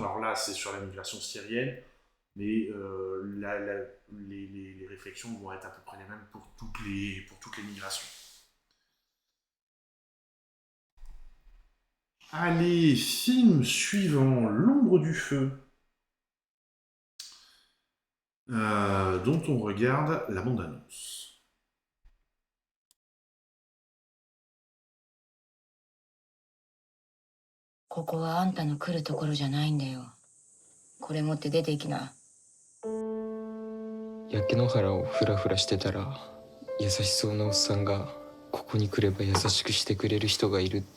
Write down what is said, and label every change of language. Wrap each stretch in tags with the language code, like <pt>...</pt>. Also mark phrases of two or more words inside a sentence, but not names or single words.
<fr>Alors là, c'est sur la migration syrienne, mais les réflexions vont être à peu près les mêmes pour toutes les migrations. Allez, film suivant, L'ombre du feu, dont on regarde la bande-annonce.</fr> <ja>ここはあんたの来るところじゃないんだよ。これ持って出ていきな。焼け野原をフラフラしてたら優しそうなおっさんがここに来れば優しくしてくれる人がいるって。</ja>